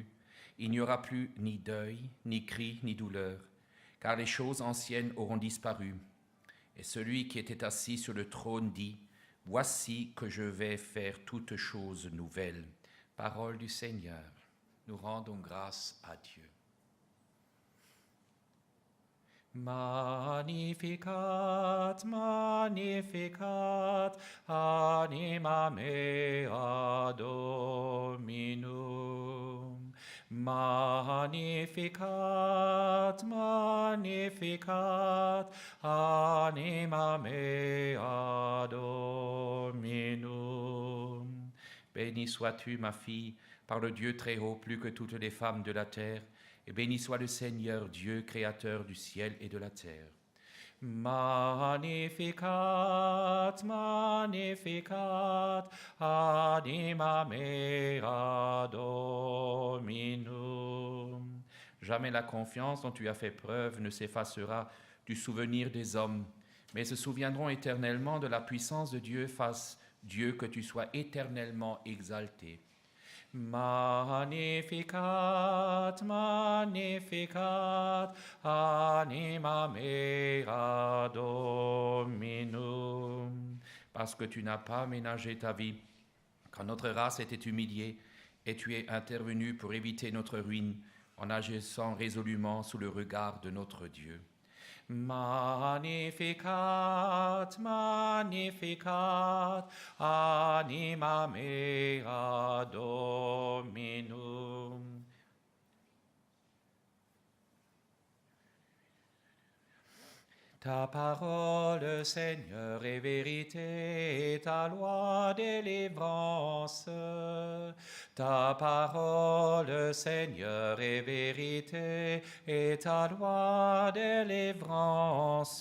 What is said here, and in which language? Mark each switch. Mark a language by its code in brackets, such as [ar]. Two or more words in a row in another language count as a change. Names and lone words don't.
[fr] Il n'y aura plus ni deuil, ni cri, ni douleur, car les choses anciennes auront disparu. Et celui qui était assis sur le trône dit : Voici que je vais faire toutes choses nouvelles. Parole du Seigneur. Nous rendons grâce à Dieu. [la] Magnificat, magnificat, magnificat anima mea Dominum. Magnificat, magnificat anima mea Dominum. [fr] Béni sois-tu, ma fille, par le Dieu très haut, plus que toutes les femmes de la terre, et béni soit le Seigneur, Dieu, créateur du ciel et de la terre. [la] Magnificat, magnificat, anima mea Dominum. [fr] Jamais la confiance dont tu as fait preuve ne s'effacera du souvenir des hommes, mais se souviendront éternellement de la puissance de Dieu. Fasse Dieu que tu sois éternellement exalté. [la] Magnificat, magnificat, anima mea Dominum. [fr] Parce que tu n'as pas ménagé ta vie quand notre race était humiliée, et tu es intervenu pour éviter notre ruine en agissant résolument sous le regard de notre Dieu. [la] Magnificat, magnificat, anima mea Dominum. [fr] Ta parole, Seigneur, est vérité, et ta loi délivrance. Ta parole, Seigneur, est vérité, et ta loi délivrance.